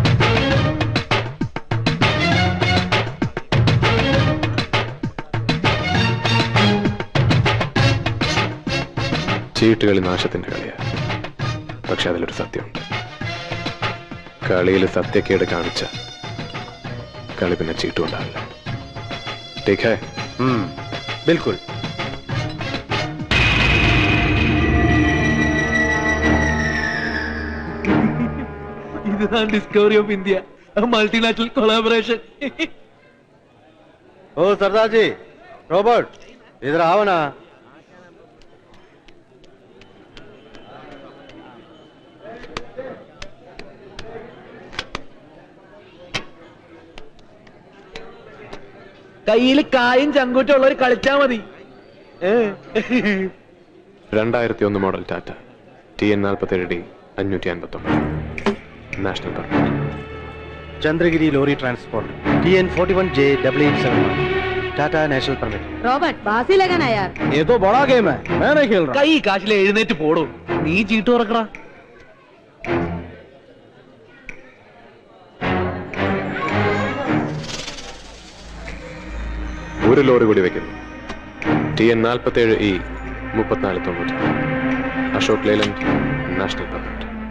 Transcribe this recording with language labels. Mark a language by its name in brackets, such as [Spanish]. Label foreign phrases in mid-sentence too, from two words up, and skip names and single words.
[Malayalam] ചീട്ടുകളി നാശത്തിന്റെ കളിയാ. പക്ഷെ അതിലൊരു സത്യമുണ്ട്. കളിയിൽ സത്യക്കേട് കാണിച്ച കളി പിന്നെ ചീട്ടുണ്ടാവില്ല. [Hindi] ठीक है? बिल्कुल. [English] इधर Discovery of India, multinational collaboration. [Hindi] ओ सरदार जी, रॉबर्ट इधर आओ ना. [Malayalam] കയ്യിൽ കായും ചങ്കൂറ്റും ഉള്ളവർ കളിച്ചാ മതി. [English] 2001 model Tata TN 47D 559 national permit. Chandragiri lorry transport TN 41J 8871 Tata national permit. [Hindi] रॉबर्ट बाजी लगाना यार. ये तो बड़ा गेम है, मैं नहीं खेल रहा. [Malayalam] കൈ കാശിലെ എഴുന്നേറ്റ് പോടോ. നീ ചീട്ട് തുറക്കടാ. ഒരു ലോറി കൂടി വെക്കുന്നു. [English] TN 47E 3490 Ashok Leyland national permit.